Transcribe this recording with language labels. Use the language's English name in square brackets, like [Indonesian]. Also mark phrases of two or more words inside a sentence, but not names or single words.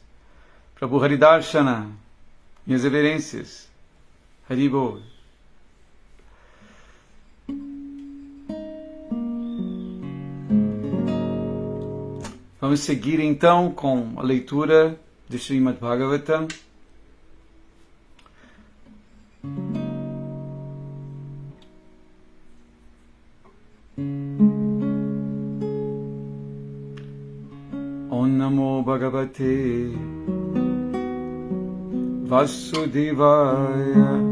[Portuguese] Prabhu Haridarshana, minhas reverências. Haribol. Vamos seguir então com a leitura de Srimad Bhagavatam. [Sanskrit] Om Namo Bhagavate Vasudevaya.